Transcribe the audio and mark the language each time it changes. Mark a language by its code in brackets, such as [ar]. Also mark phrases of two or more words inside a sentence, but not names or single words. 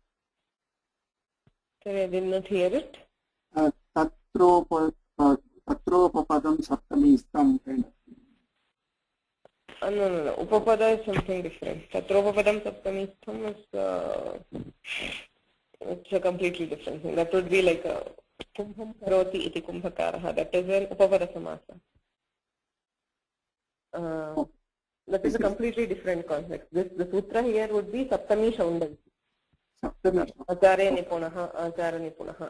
[en] Sorry, I did not hear it. [sa] Tatropapadam Saptamistam [en] kind of thing. No. Upapada is something different. [sa] Tatropapadam Saptamistam [en] is it's a completely different thing. That would be like a [sa] kumbham karoti iti kumbhakaraha. [en] That is an [sa] upapada samasa. [en] That is a completely different context. The sutra here would be [sa] Saptami Shaundanti. Saptami. Acharya Nipunaha, Acharya Nipunaha.